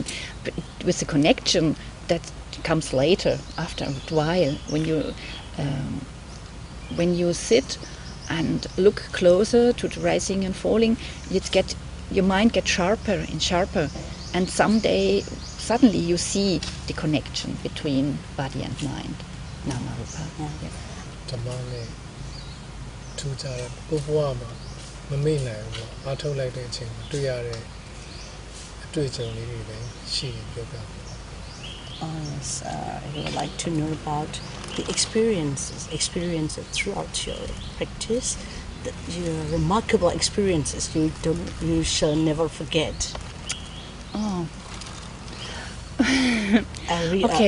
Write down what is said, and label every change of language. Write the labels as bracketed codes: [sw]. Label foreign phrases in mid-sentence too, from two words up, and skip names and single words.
[en] But with the connection, that comes later, after a while, when you sit and look closer to the rising and falling, your mind gets sharper and sharper, and suddenly you see the connection between body and mind. [pi] Nama Rupa. Yes. [my] ဓမ္မနဲ့ထူးခြားတဲ့ကိုဘဝမှာမမေ့နိုင်ဘူးပေါ့အားထုတ်လိုက်တဲ့အချိန်မှာတွေ့ရတဲ့အတွေ့အကြုံလေးတွေလည်းရှိရင်ပြောပြပါ [en] Yes, I would like to know about the experiences throughout your practice, your remarkable experiences you shall never forget. Oh. Okay.